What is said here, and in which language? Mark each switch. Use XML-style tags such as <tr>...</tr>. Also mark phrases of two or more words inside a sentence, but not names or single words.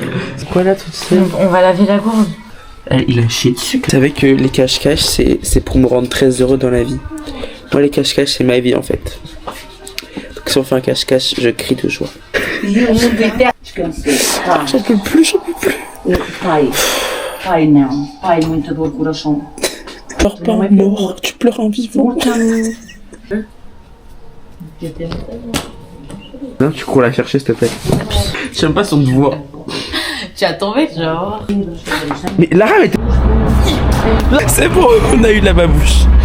<fr>C'est quoi là tout seul? On va laver la gourde. Il a chié dessus. Vous savez que les cache-cache, c'est pour me rendre très heureux dans la vie. Moi, les cache-cache, c'est ma vie en fait. Donc si on fait un cache-cache, je crie de joie. J'en peux plus.</fr> <pt>Pai não, pai muita dor de coração.</pt> <fr>Pleure pas en mort, tu pleures en vivant. Non, tu cours la chercher s'il te plaît. J'aime pas son voix. Tu as tombé, genre. Mais Lara, c'est bon, on a eu la babouche.</fr>